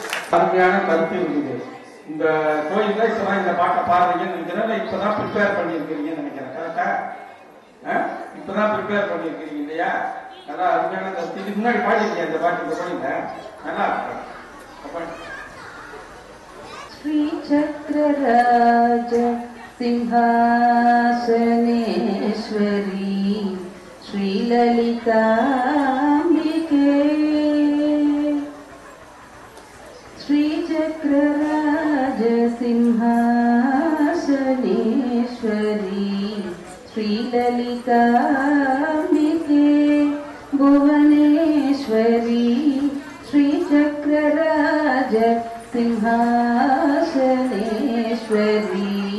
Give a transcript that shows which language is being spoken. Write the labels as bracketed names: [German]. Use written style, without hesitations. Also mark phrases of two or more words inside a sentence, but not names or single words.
[Tamil] அருமையான கருத்து இருக்குது. இந்த கோயில்ல இப்பதான் இந்த பாட்டை பாடுறீங்கன்னு நினைக்கிறேன். இப்பதான் ப்ரிப்பேர் பண்ணியிருக்கிறீங்கன்னு நினைக்கிறேன். கரெக்டா? இப்பதான் ப்ரிப்பேர் பண்ணியிருக்கிறீங்க இல்லையா? அதான் அருமையான கருத்து. இதுக்கு முன்னாடி பாடிருக்கீங்க இந்த பாட்டு. இந்த பாடிங்க நல்லா இருக்கும். [Sanskrit] श्री चक्रराज सिंहासनेश्वरी श्रीललिताम्बिके श्री चक्रराज सिंहासनेश्वरी श्रीललिताम्बिके भुवनेश्वरी श्री चक्रराज सिंहासनेश्वरी